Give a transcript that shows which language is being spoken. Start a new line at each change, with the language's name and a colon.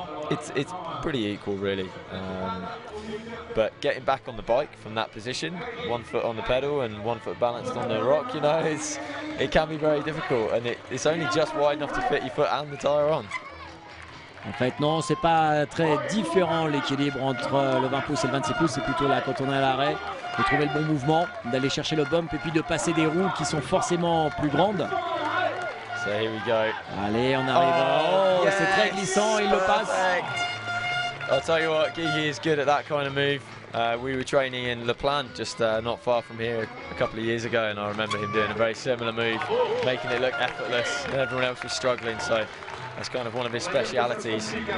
English: It's pretty equal, really. But getting back on the bike from that position, 1 foot on the pedal and 1 foot balanced on the rock, you know, it can be very difficult, and it's only just wide enough to fit your foot and the tyre on.
French: En fait, non, c'est pas très différent l'équilibre entre le 20 pouces et le 26 pouces. C'est plutôt là, quand on est à l'arrêt, de trouver le bon mouvement, d'aller chercher le bump et puis de passer des roues qui sont forcément plus grandes.
English: So here we go.
French: Allez, on arrive.
English: Oh, yes,
French: c'est très glissant, il le passe.
English: I'll tell you what, Gigi is good at that kind of move. We were training in Le Plan, just not far from here, a couple of years ago, and I remember him doing a very similar move, making it look effortless, and everyone else was struggling. So that's kind of one of his specialities.